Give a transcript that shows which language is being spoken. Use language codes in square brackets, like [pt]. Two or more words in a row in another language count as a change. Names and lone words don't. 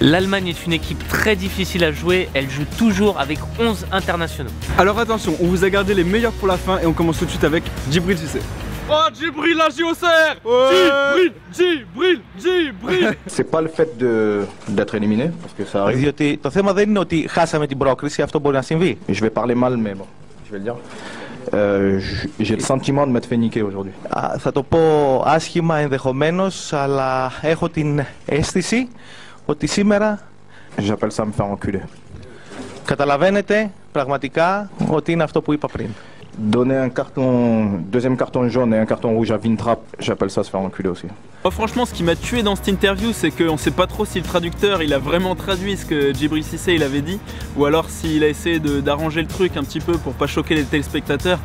[fr] L'Allemagne est une équipe très difficile à jouer, elle joue toujours avec 11 internationaux. Alors attention, on vous a gardé les meilleurs pour la fin et on commence tout de suite avec Djibril Cissé. Oh Djibril la JOCR, Djibril. C'est pas le fait d'être éliminé, parce que ça arrive. [el] Διότι το θέμα δεν είναι ότι χάσαμε την πρόκριση, αυτό μπορεί να συμβεί. [fr] Je vais parler mal, mais bon, je vais le dire. J'ai le sentiment de m'être fait niquer aujourd'hui. [el] Θα το πω άσχημα ενδεχομένως, αλλά έχω την αίσθηση ότι σήμερα [fr] J'appelle ça me faire enculer. [el] καταλαβαίνετε πραγματικά ότι είναι αυτό που είπα πριν. [fr] Donner un deuxième carton jaune et un carton rouge à Vintrap, j'appelle ça se faire enculer aussi. Oh, franchement, ce qui m'a tué dans cette interview, c'est qu'on sait pas trop si le traducteur il a vraiment traduit ce que Djibril Cissé il avait dit, ou alors s'il a essayé d'arranger le truc un petit peu pour pas choquer les téléspectateurs.